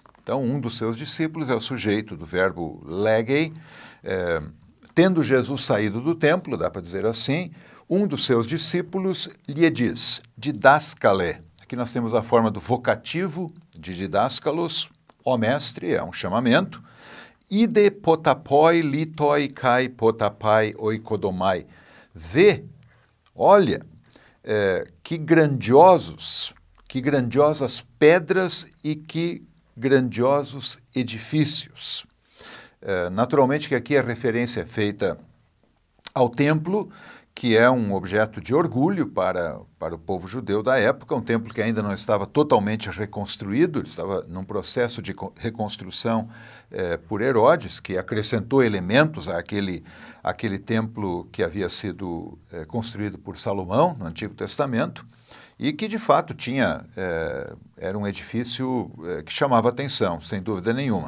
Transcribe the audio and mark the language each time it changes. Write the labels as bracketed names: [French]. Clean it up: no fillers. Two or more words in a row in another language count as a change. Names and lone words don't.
[Portuguese] Então, um dos seus discípulos é o sujeito do verbo legei. Tendo Jesus saído do templo, dá para dizer assim, um dos seus discípulos lhe diz, didaskale. Aqui nós temos a forma do vocativo de didaskalos, ó mestre, é um chamamento. [Greek] Ἴδε ποταποὶ λίθοι καὶ ποταπαὶ οἰκοδομαί. [Portuguese] Vê, olha, que grandiosas pedras e que grandiosos edifícios. Naturalmente que aqui a referência é feita ao templo, que é um objeto de orgulho para o povo judeu da época, um templo que ainda não estava totalmente reconstruído, ele estava num processo de reconstrução por Herodes, que acrescentou elementos àquele templo que havia sido construído por Salomão no Antigo Testamento, e que de fato era um edifício que chamava atenção, sem dúvida nenhuma.